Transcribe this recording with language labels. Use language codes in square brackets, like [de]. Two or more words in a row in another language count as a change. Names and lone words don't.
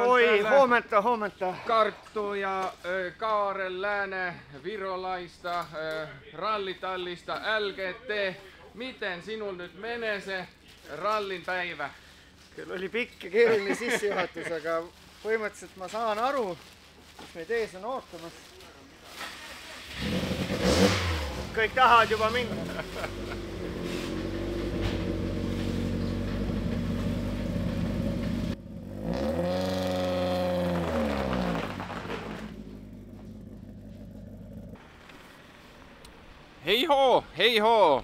[fi] huomenta. Karttu ja Kaarel Lääne Virolaista rallitallista LGT. Miten sinul nyt menee se rallin päivä? [et] Kyllä oli pikk ja keeruline sissejuhatus, aga põhimõtteliselt ma saan aru, mis meid ees on ootamas. Kõik tahavad juba minna. Hei hoo!